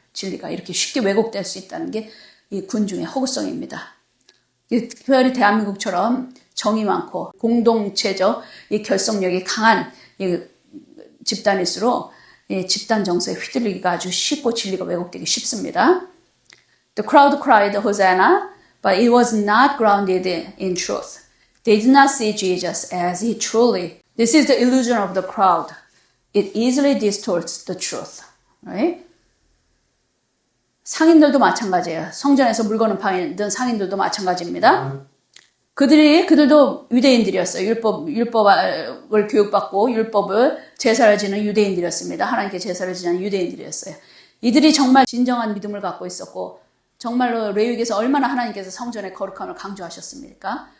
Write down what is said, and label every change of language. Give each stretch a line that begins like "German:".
Korean: 진리가 이렇게 쉽게 왜곡될 수 있다는 게 이 군중의 허구성입니다. 특별히 대한민국처럼 정이 많고 공동체적 이 결속력이 강한 이 집단일수록 이 집단 정서에 휘둘리기가 아주 쉽고 진리가 왜곡되기 쉽습니다.
English: The crowd cried Hosanna, but it was not grounded in truth. They did not see Jesus as he truly. This is the illusion of the crowd. It easily distorts the truth. Right?
Korean: 상인들도 마찬가지예요. 성전에서 물건을 파는 상인들도 마찬가지입니다. 그들도 유대인들이었어요. 율법을 교육받고 율법을 제사를 지는 유대인들이었습니다. 하나님께 제사를 지는 유대인들이었어요. 이들이 정말 진정한 믿음을 갖고 있었고 정말로 레위기에서 얼마나 하나님께서 성전의 거룩함을 강조하셨습니까?